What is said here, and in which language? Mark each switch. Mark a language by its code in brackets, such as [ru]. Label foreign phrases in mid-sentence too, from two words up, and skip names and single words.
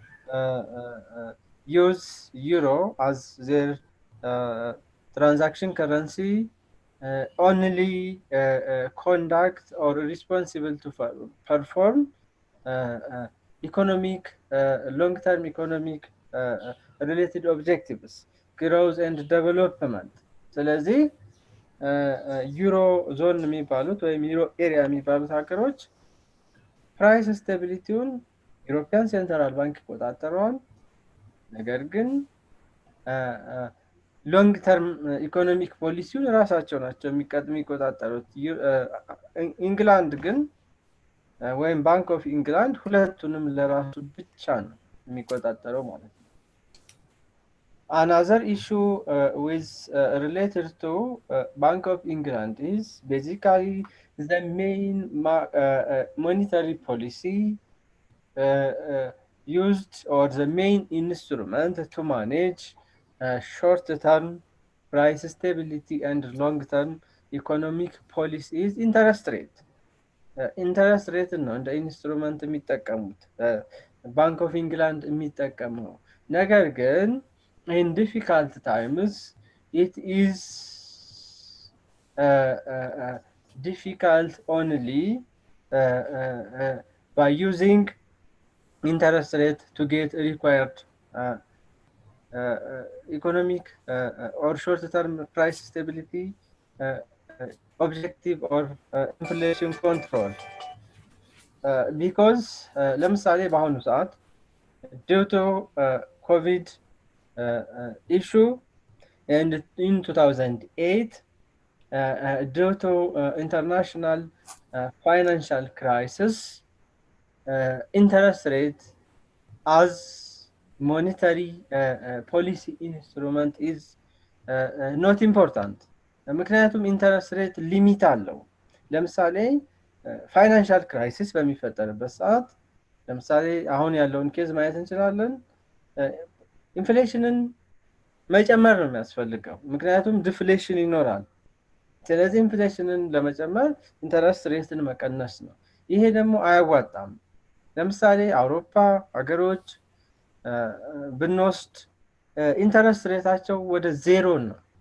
[en] use Euro as their uh, transaction currency, only conduct or responsible to perform uh, uh, economic, long-term economic related objectives, growth and development. [am] ስለዚህ ዩሮ ዞን የሚባሉት ወይም ዩሮ ኤሪያ የሚባሉት ሀገሮች ፕራይስ ስቴቢሊቲውን ዩሮፒያን ሴንትራል ባንክ ይቆጣጠረዋል። ነገር ግን [en] long term economic [am] ፖሊሲውን ራሳቸው ናቸው የሚቆጣጠሩት። ኢንግላንድ ግን ወይም ባንክ ኦፍ ኢንግላንድ ሁለቱንም ለራሱ ብቻ ነው የሚቆጣጠረው ማለት ነው። [en] Another issue with related to Bank of England is basically the main monetary policy used, or the main instrument to manage short-term price stability and long-term economic policy is interest rate. [am] ኢንተረስት ሬትን ነው እንደ ኢንስትሩመንት የሚጠቀሙት ባንክ ኦፍ ኢንግላንድ የሚጠቀመው። ነገር ግን [en] in difficult times it is difficult only by using interest rate to get required economic or short-term price stability objective or inflation control because [am] ለምሳሌ በአሁኑ ሰዓት [en] due to COVID issue and in 2008 due to international financial crisis interest rate as monetary policy instrument is not [am] important ምክንያቱም [en] interest rate [am] ሊሚት አለው። ለምሳሌ [en] financial crisis [am] በሚፈጠርበት ሰዓት ለምሳሌ አሁን ያለውን ኬዝ ማየት እንችላለን። ኢንፍሌሽንን መጨመር ነው የሚያስፈልገው ምክንያቱም ዲፍሌሽን ይኖራል። ስለዚህ ኢንፍሌሽንን ለመጨመር ኢንተረስት ሬትን መቀነስ ነው። ይሄ ደግሞ አያዋጣም። ለምሳሌ አውሮፓ ሀገሮች ብንወስድ ኢንተረስት ሬታቸው ወደ ዜሮ ነው።